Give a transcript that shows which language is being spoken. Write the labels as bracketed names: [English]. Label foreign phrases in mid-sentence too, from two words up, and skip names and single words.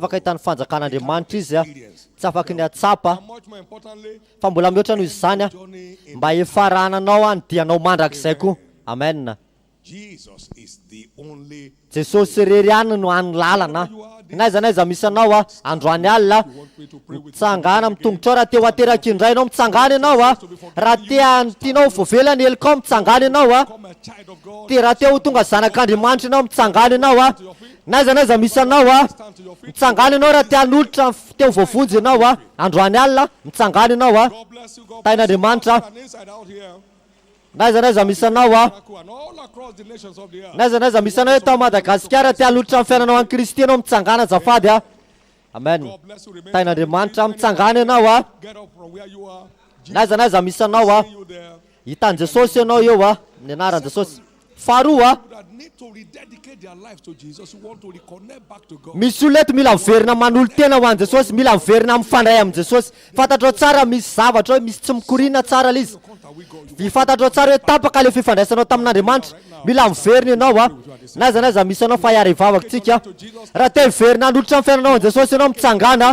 [Malagasy] Tsy afaka hitan'ny fanjakan'Andriamanitra izy a. Tsy afaka ny God. atsapa. [English] Much more importantly, [Malagasy] Fa mbola mihoatra noho izany a. Mba hifarananao a ny dianao mandrakizay koa. Amen. [English] Jesus is the only. [Malagasy] Jesosy rery ihany no any lalana. Naiza naiza misy anao a. Androany alina. Mitsangana mitongotra raha te ho ateraky indray ianao mitsangana ianao a. Raha te tianao voavelany helikao mitsangana ianao a. [English] Become a child of God. [Malagasy] Te raha te ho tonga zanak'Andriamanitra ianao mitsangana ianao a. Naiza naiza misy anao a. [English] Stand to your feet. [Malagasy] Mitsangana ianao raha te hanolotra te ho voavonjy ianao a. Androany alina mitsangana ianao a. [English] God bless you. God bless you. [Malagasy] Tain'Andriamanitra. [English] And inside out here. [Malagasy] Naiza naiza misy anao a. [English] And all across the nations of the earth. [Malagasy] Naiza naiza misy anao eto Madagasikara te hanolotra ny fiainanao any Kristy ianao mitsangana azafady a. Amen. [English] God bless you. Remain [Malagasy] Tain'Andriamanitra mitsangana ianao a. [English] Get up from where you are. [Malagasy] Naiza naiza misy anao a. [English] See you there. [Malagasy] Hitan Jesosy ianao eo a. Ny anaran'i Jesosy. Faharoa a. [English] That need to rededicate their lives to Jesus. You want to reconnect back to God. [Malagasy] Misy olona eto mila miverina manolo tena ho an'i Jesosy, mila miverina mifandray amin'ny Jesosy. Fantatrao tsara misy zavatra hoe misy tsy mikorina tsara ilay izy. Fantatrao tsara hoe tapaka le fifandraisanao tamin'Andriamanitra. Mila miverina ianao a. Naiza naiza misy anao fa hiara hivavakantsika. Raha te hiverina hanolotra ny fiainanao an'i Jesosy ianao mitsangana.